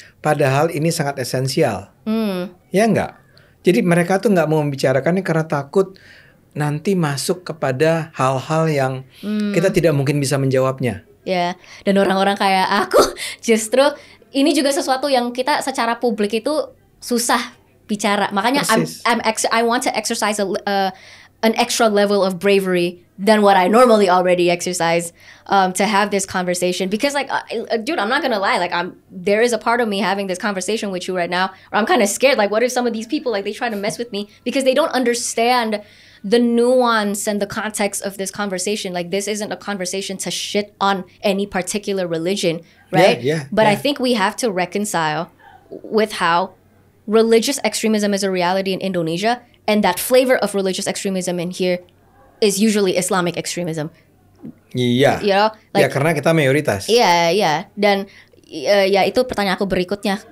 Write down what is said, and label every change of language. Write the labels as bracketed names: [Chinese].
[Indonesian] Padahal ini sangat esensial. Ya nggak? Jadi mereka tuh nggak mau membicarakannya karena takut nanti masuk kepada hal-hal yang kita tidak mungkin bisa menjawabnya. Ya, dan orang-orang kayak aku justru ini juga sesuatu yang kita secara publik itu susah bicara. [English] Makanya I want to exercise an extra level of bravery than what I normally already exercise to have this conversation. Because dude, I'm not gonna lie. There is a part of me having this conversation with you right now where I'm kind of scared. Like, what if some of these people, they try to mess with me because they don't understand the nuance and the context of this conversation. Like, this isn't a conversation to shit on any particular religion, right? But I think we have to reconcile with how religious extremism is a reality in Indonesia, and that flavor of religious extremism in here is usually Islamic extremism. [Indonesian] Iya. Ya, karena kita mayoritas. Iya. Dan ya itu pertanyaan aku berikutnya.